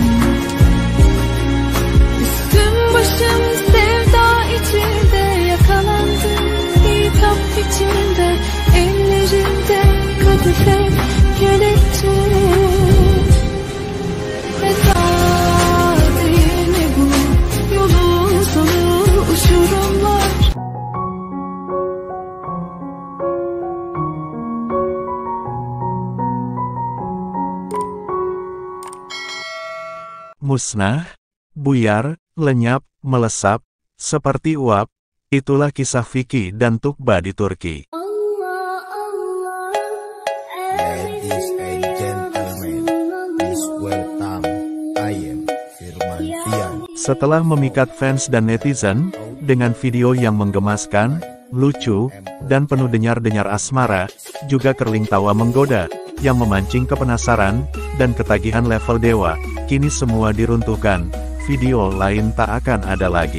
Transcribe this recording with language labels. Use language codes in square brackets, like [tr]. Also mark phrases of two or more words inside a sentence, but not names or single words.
[tr] Üstüm başım sevda içinde yakalandı, hitap içinde, ellerimde kadife kelepçe. Veda değil mi bu, yolun sonu uçurumlar. [id] Musnah, buyar, lenyap, melesap, seperti uap, itulah kisah Vicky dan Tuqba di Turki. [en] Ladies and gentlemen, please welcome I am Firman Fian. [id] Setelah memikat fans dan netizen, dengan video yang menggemaskan, lucu, dan penuh denyar-denyar asmara, juga kerling tawa menggoda, yang memancing kepenasaran, dan ketagihan level dewa, kini semua diruntuhkan, video lain tak akan ada lagi.